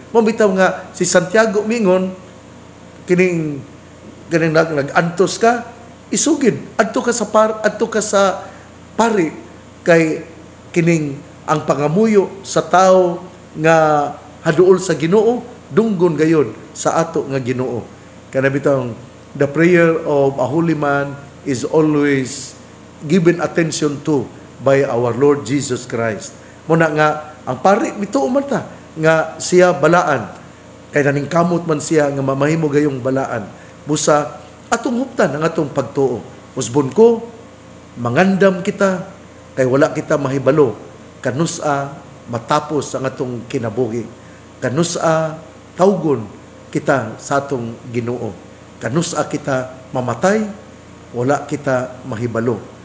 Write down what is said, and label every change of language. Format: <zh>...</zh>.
<ceb>Mabitaw nga si Santiago mingon kining nag-antos ka, isugid adto ka sa pari kay kining ang pangamuyo sa tao nga haduol sa Ginoo dunggon gayon sa ato nga Ginoo. Kana bitang</ceb> <en>the prayer of a holy man is always given attention to by our Lord Jesus Christ.</en> <ceb>Muna nga ang pari bituo man ta nga siya balaan kay naning kamot man siya nga mamahimo gayong balaan. Busa atong huptan ang atong pagtuo. Usbon ko mangandam kita kay wala kita mahibalo kanusa matapos ang atong kinabuhi. Kanusa tawgon kita sa atong Ginoo. Kanusa kita mamatay, wala kita mahibalo.</ceb>